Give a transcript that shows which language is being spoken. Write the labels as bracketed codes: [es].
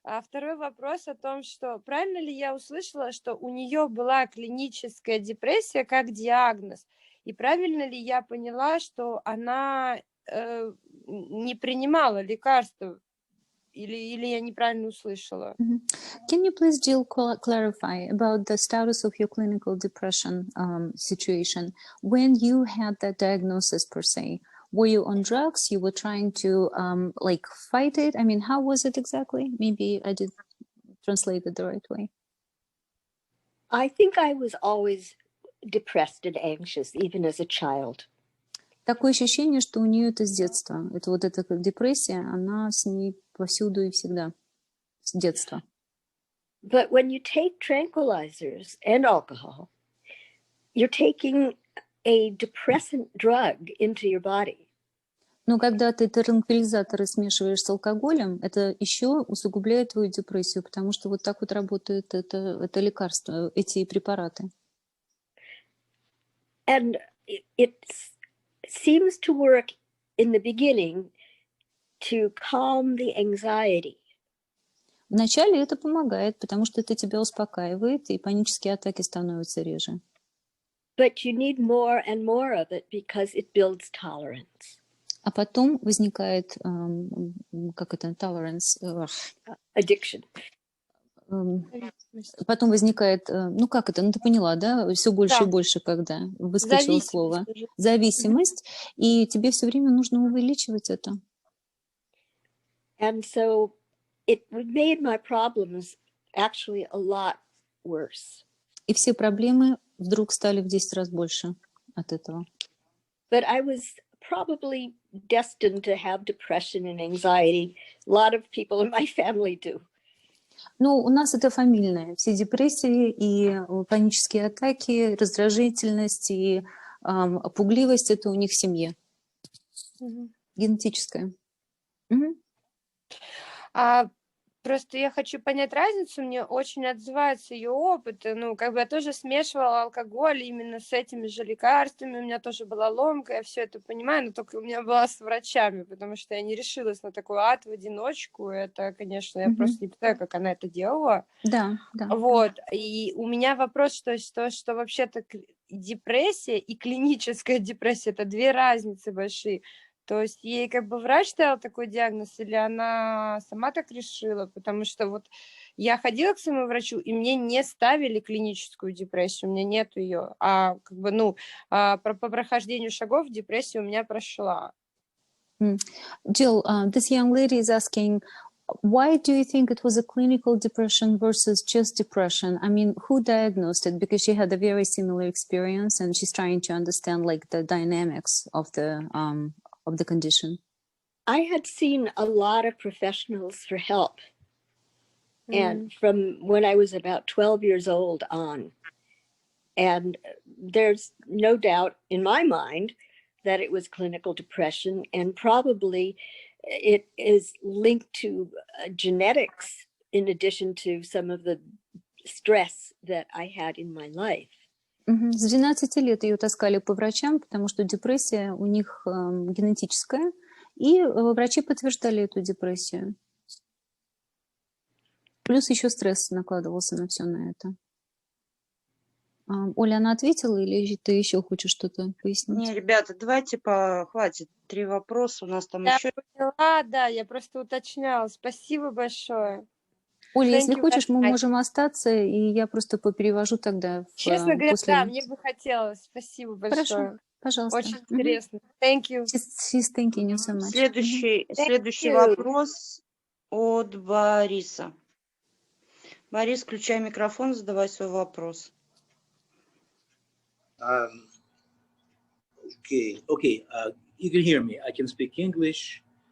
[ru] Второй вопрос о том, что правильно ли я услышала, что у нее была клиническая депрессия как диагноз, и правильно ли я поняла, что она не принимала лекарства, или я неправильно услышала? [en] Can you please, Jill, clarify about the status of your clinical depression situation when you had that diagnosis per se? Were you on drugs? You were trying to fight it? I mean, how was it exactly? Maybe I did translate it the right way. I think I was always depressed and anxious, even as a child. [ru] Такое ощущение, что у нее это с детства. Это вот эта депрессия, она с ней повсюду и всегда, с детства. [en] But when you take tranquilizers and alcohol, you're taking a depressant drug into your body. [ru] Но когда ты транквилизаторы смешиваешь с алкоголем, это еще усугубляет твою депрессию, потому что вот так вот работает это лекарство, эти препараты. [en] And it seems to work in the beginning to calm the anxiety. [ru] Вначале это помогает, потому что это тебя успокаивает, и панические атаки становятся реже. [en] But you need more and more of it because it builds tolerance. [ru] А потом возникает, как это, tolerance, [en] Addiction. [ru] Потом возникает, ну как это, ну ты поняла, да, все больше и больше, когда выскочило слово. Зависимость, и тебе все время нужно увеличивать это. [en] And so it made my problems actually a lot worse. И все проблемы вдруг стали в 10 раз больше от этого. But I was probably destined to have depression and anxiety. A lot of people in my family do. [ru] Ну, у нас это фамильное. Все депрессии и панические атаки, раздражительность и пугливость – это у них в семье. Генетическое. Просто я хочу понять разницу, мне очень отзывается ее опыт, ну, как бы я тоже смешивала алкоголь именно с этими же лекарствами, у меня тоже была ломка, я все это понимаю, но только у меня была с врачами, потому что я не решилась на такой ад в одиночку, это, конечно, я просто не знаю, как она это делала. Да, да. Вот, и у меня вопрос, что вообще-то депрессия и клиническая депрессия – это две разницы большие. То есть ей как бы врач ставил такой диагноз, или она сама так решила? Потому что вот я ходила к своему врачу, и мне не ставили клиническую депрессию, у меня нет ее. А как бы, ну, по прохождению шагов депрессия у меня прошла. [en] Jill, this young lady is asking, why do you think it was a clinical depression versus just depression? I mean, who diagnosed it? Because she had a very similar experience, and she's trying to understand like the dynamics of the condition. I had seen a lot of professionals for help. And from when I was about 12 years old on. And there's no doubt in my mind that it was clinical depression, and probably it is linked to genetics in addition to some of the stress that I had in my life. [ru] С 12 лет ее таскали по врачам, потому что депрессия у них генетическая, и врачи подтверждали эту депрессию. Плюс еще стресс накладывался на все на это. Оля, она ответила, или ты еще хочешь что-то пояснить? Не, ребята, давайте хватит 3 вопроса, у нас там еще... Поняла, да, я просто уточняла. Спасибо большое. Оля, если хочешь, мы можем остаться, и я просто поперевожу тогда. Честно говоря, да, мне бы хотелось. Спасибо большое. Хорошо, пожалуйста. Очень интересно. [en] Thank you. She's thanking you so much. [ru] Следующий вопрос от Бориса. Борис, включай микрофон, задавай свой вопрос. [en] Okay. You can hear me. I can speak English.